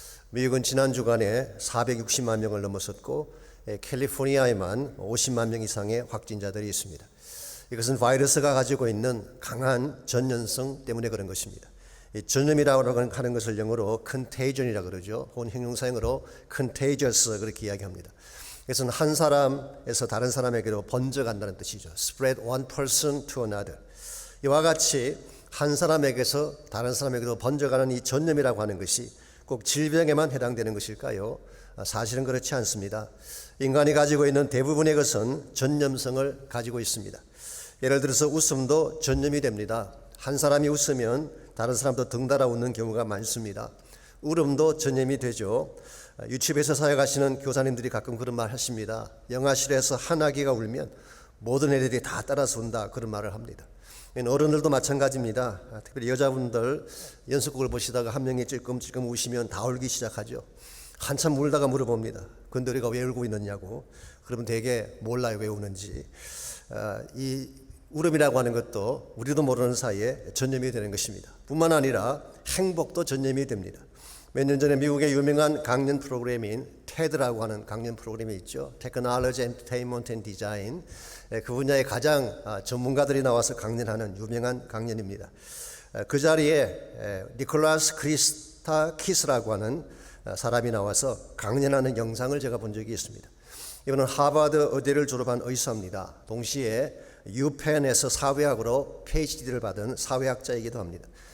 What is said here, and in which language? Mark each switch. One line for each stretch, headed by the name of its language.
Korean: 미국은 지난 주간에 460만 명을 넘어섰고 캘리포니아에만 50만 명 이상의 확진자들이 있습니다. 이것은 바이러스가 가지고 있는 강한 전염성 때문에 그런 것입니다. 전염이라고 하는 것을 영어로 contagion이라고 그러죠. 혹은 형용사형으로 contagious 그렇게 이야기합니다. 그것은 한 사람에서 다른 사람에게로 번져간다는 뜻이죠.
English: Spread one person to another.
Korean: 이와 같이 한 사람에게서 다른 사람에게로 번져가는 이 전염이라고 하는 것이 꼭 질병에만 해당되는 것일까요? 사실은 그렇지 않습니다. 인간이 가지고 있는 대부분의 것은 전염성을 가지고 있습니다. 예를 들어서 웃음도 전염이 됩니다. 한 사람이 웃으면 다른 사람도 덩달아 웃는 경우가 많습니다. 울음도 전염이 되죠. 유치부에서 사역하시는 교사님들이 가끔 그런 말 하십니다. 영화실에서 한 아기가 울면 모든 애들이 다 따라서 운다 그런 말을 합니다. 어른들도 마찬가지입니다. 특별히 여자분들 연속극을 보시다가 한 명이 찔끔찔끔 우시면 다 울기 시작하죠. 한참 울다가 물어봅니다. 근데 우리가 왜 울고 있느냐고. 그러면 되게 몰라요 왜 우는지. 이 울음이라고 하는 것도 우리도 모르는 사이에 전염이 되는 것입니다. 뿐만 아니라 행복도 전염이 됩니다. 몇 년 전에 미국의 유명한 강연 프로그램인 TED라고 하는 강연 프로그램이 있죠.
English: Technology, Entertainment and Design.
Korean: 그 분야의 가장 전문가들이 나와서 강연하는 유명한 강연입니다. 그 자리에 니콜라스 크리스타키스라고 하는 사람이 나와서 강연하는 영상을 제가 본 적이 있습니다. 이분은 하버드 의대를 졸업한 의사입니다. 동시에 유펜에서 사회학으로 PhD를 받은 사회학자이기도 합니다.